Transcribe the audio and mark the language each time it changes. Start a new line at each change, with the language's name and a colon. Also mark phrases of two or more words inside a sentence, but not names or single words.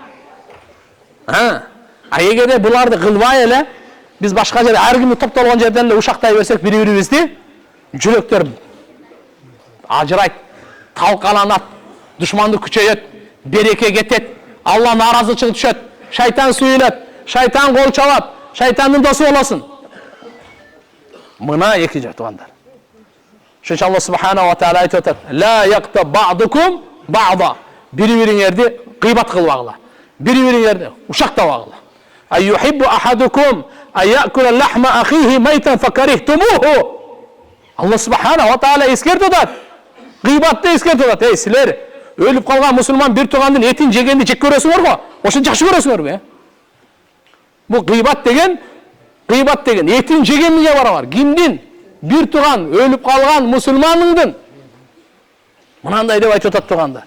Kyrgyz: Эгерде буларды кылбай эле, биз башка жерде ар кимди топтолгон жерден эле ушактай берсек, бири-бирибизди, жүрөктөр ажырайт, талкаланат, душмандык күчөйөт, береке кетет, Алла наразычылык түшөт, шайтан сүйүнөт, шайтан кол чабат, шайтандын досу болосун. Мына эки жер туугандар. Ошончо Алла
Arabic: سبحانه وتعالى
Kyrgyz: айтып атат:
Arabic: "لا يغتب بعضكم بعضا."
Kyrgyz: Бири-бириңерди гыйбат кылбагыла. Бири-бириңерди ушактабагыла.
Arabic: "أيحب أحدكم أن يأكل لحم أخيه ميتا فكرهتموه."
Kyrgyz: Алла
Arabic: سبحانه وتعالى
Kyrgyz: эскертип атат. Гыйбатты эскертип атат. Эй, силер өлүп калган мусулман бир туугандын этин жегенди жек көрөсүңөр го? Ошону жакшы көрөсүңөрбү? Бул гыйбат деген этин жегенге барабар. Кимдин? Бир тууган өлүп калган мусулмандын. Мынандай деп айтып атат туугандар.